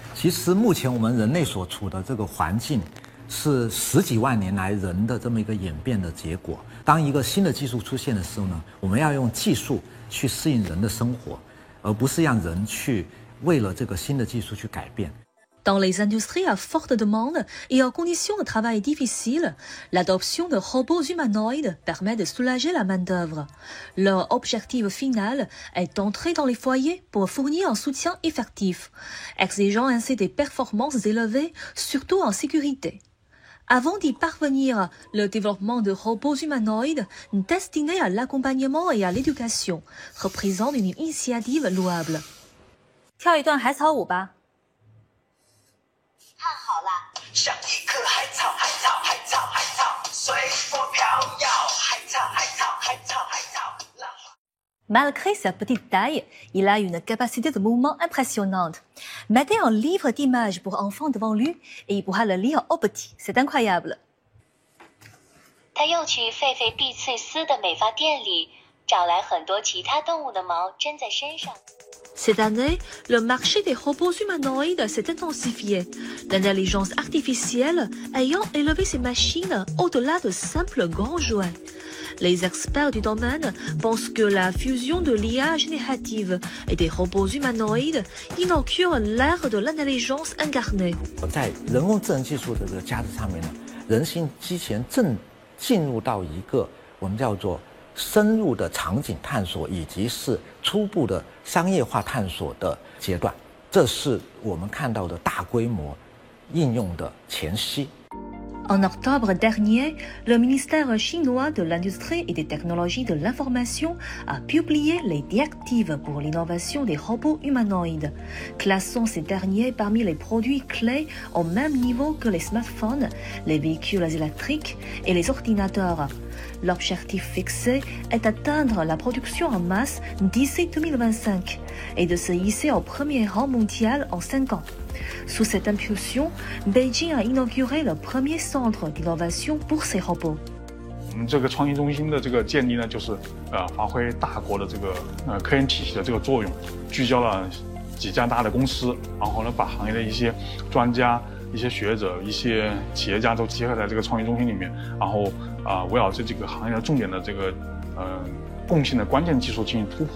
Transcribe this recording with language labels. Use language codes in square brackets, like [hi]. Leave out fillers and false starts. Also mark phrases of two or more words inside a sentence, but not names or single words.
[zh] 其实目前我们人类所处的这个环境，是10几万年来人的这么一个演变的结果。当一个新的技术出现的时候呢，我们要用技术去适应人的生活，而不是让人去为了这个新的技术去改变。 [fr] Dans les industries à forte demande et en conditions de travail difficiles, l'adoption de robots humanoïdes permet de soulager la main-d'œuvre. Leur objectif final est d'entrer dans les foyers pour fournir un soutien effectif, exigeant ainsi des performances élevées, surtout en sécurité. Avant d'y parvenir, le développement de robots humanoïdes destinés à l'accompagnement et à l'éducation représente une initiative louable. [zh] 跳一段海草舞吧。看好了，像一棵海草，海草，海草，海草，随风飘摇。海草，海草，海草，海草，浪花。 [fr] Malgré sa petite taille, il a une capacité de mouvement impressionnante. Mettez un livre d'images pour enfants devant lui et il pourra le lire au petit. C'est incroyable. [zh] 他又去狒狒碧翠丝的美发店里找来很多其他动物的毛粘在身上。 [fr] Cette année, le marché des robots humanoïdes s'est intensifié, l'intelligence artificielle ayant élevé ces machines au-delà de simples grands jouets. Les experts du domaine pensent que la fusion de l'IA générative et des robots humanoïdes inaugure l'ère de l'intelligence incarnée. [zh] 在人工智能技术的这个加持上面呢，人形机器人正进入到一个我们叫做 深入的场景探索以及是初步的商业化探索的阶段，这是我们看到的大规模应用的前夕。 [fr] En octobre dernier, le ministère chinois de l'Industrie et des Technologies de l'Information a publié les directives pour l'innovation des robots humanoïdes, classant ces derniers parmi les produits clés au même niveau que les smartphones, les véhicules électriques et les ordinateurs. L'objectif fixé est d'atteindre la production en masse d'ici 2025 et de se hisser au premier rang mondial en 5 ans. Sous cette impulsion, Beijing a inauguré le premier centre d'innovation pour ces robots. [zh] 我们这个创新中心的这个建立呢，就是发挥大国的这个科研体系的这个作用，聚焦了几家大的公司，然后呢，把行业的一些专家、一些学者、一些企业家都结合在这个创新中心里面，然后围绕这几个行业的重点的这个共性的关键技术进行突破。